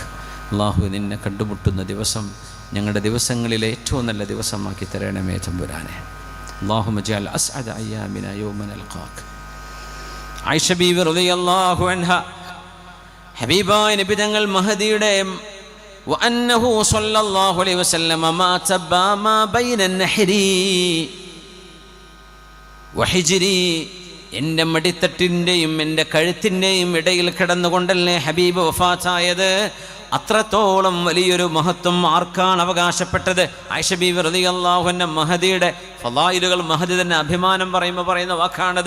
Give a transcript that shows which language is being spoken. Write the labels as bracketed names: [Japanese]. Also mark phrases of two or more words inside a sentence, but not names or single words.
[Malayalam] അല്ലാഹു, നിന്നെ കണ്ടുമുട്ടുന്ന ദിവസം ഞങ്ങളുടെ ദിവസങ്ങളിലെ ഏറ്റവും നല്ല ദിവസമാക്കി തരണമേ തമ്പുരാനെ. [Arabic] اللهم اجعل أسعد أيامنا يوم نلقاك. [Malayalam] ആയിഷ ബീവി [Arabic] رضي الله عنها, [Malayalam] ഹബീബായ നബി തങ്ങൾ മഹദിയുടെ [Arabic] وأنه صلى الله عليه وسلم مات ما بين النحري وحجري. [Malayalam] എൻ്റെ മടിത്തട്ടിൻ്റെയും എൻ്റെ കഴുത്തിൻ്റെയും ഇടയിൽ കിടന്നുകൊണ്ടല്ലേ ഹബീബ് വഫാത്തായത്. അത്രത്തോളം വലിയൊരു മഹത്വം ആർക്കാണ് അവകാശപ്പെട്ടത്? ആയിഷ ബീവി [Arabic] رضي الله عنها [Malayalam] മഹദിയുടെ ഫളായിലുകൾ, മഹദി തന്നെ അഭിമാനം പറയുന്ന വാക്കാണത്.